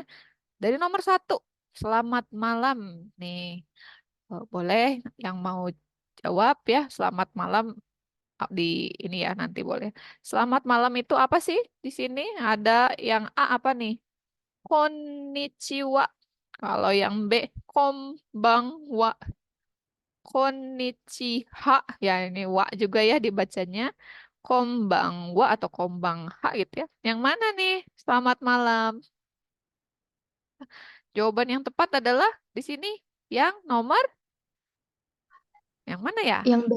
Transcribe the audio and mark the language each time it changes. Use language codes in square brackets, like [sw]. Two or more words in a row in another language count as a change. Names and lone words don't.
[id] Dari nomor 1, selamat malam nih. Boleh yang mau jawab ya, selamat malam di ini ya nanti boleh. Selamat malam itu apa sih di sini? Ada yang A apa nih? Konnichiwa. Kalau yang B, konbanwa. Konnichiwa. Ya ini wa juga ya dibacanya. Konbanwa atau konbangha gitu ya. Yang mana nih? Selamat malam. Jawaban yang tepat adalah di sini yang nomor yang mana ya? Yang B,